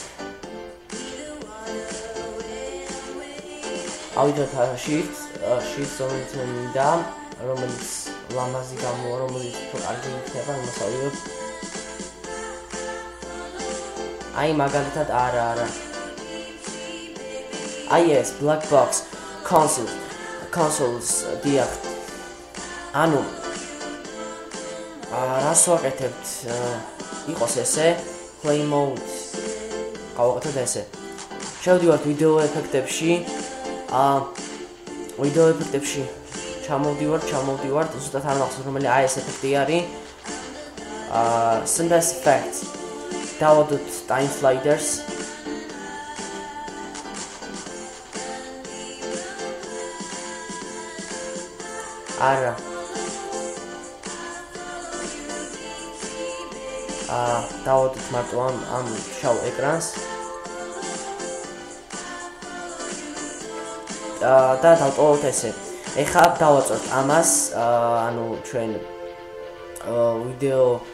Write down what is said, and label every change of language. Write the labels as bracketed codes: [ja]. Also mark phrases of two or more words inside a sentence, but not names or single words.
[ka] shift რომელიც მინდა რომელიც ლამაზი გამოვა რომელიც კარგი იქნება იმას ავიღებ აი მაგალითად არა აი ეს [en] black box consoles [ka] დიახ ანუ რას ვაკეთებთ იყოს ესე [en] play mode [ka] გავაკეთოთ ესე შევდივართ ვიდეო ეფექტებში ჩამოვდივართ ზუსტად არ მახსოვს რომელი აი ეს ეფექტი არის [en] synthesize effect [ka] დავადოთ [en] time sliders [ka] არა დავადოთ მარტო ამ შავ ეკრანს და დავტოვოთ ესე ეხლა დავაწვევთ ამას ანუ ჩვენ ვიდეო